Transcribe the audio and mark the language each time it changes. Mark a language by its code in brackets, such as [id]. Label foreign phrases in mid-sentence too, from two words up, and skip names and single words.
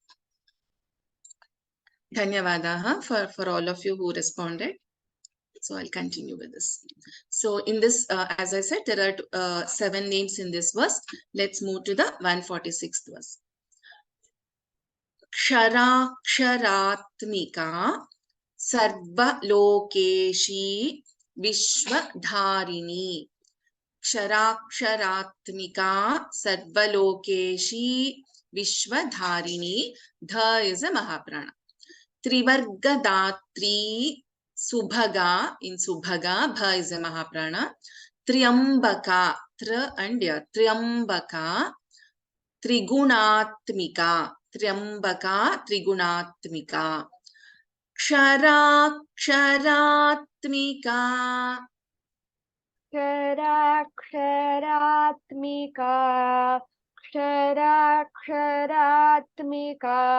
[en] Dhanyavada for all of you who responded. So I'll continue with this. So in this, as I said, there are 7 names in this verse. Let's move to the 146th verse. [sa] क्षराक्षरात्मिका सर्वलोकेशी विश्वधारिणी क्षराक्षरात्मिका सर्वलोकेशी विश्वधारिणी ध [en] is a [sa] महाप्राणा त्रिवर्गदात्री सुभगा in subhaga bha [en] is a [sa] mahaprana triambaka tra and ya triambaka त्रिगुणात्मिका त्र्यंबका त्रिगुणात्मिका क्षराक्षरात्मिका क्षराक्षरात्मिका क्षराक्षरात्मिका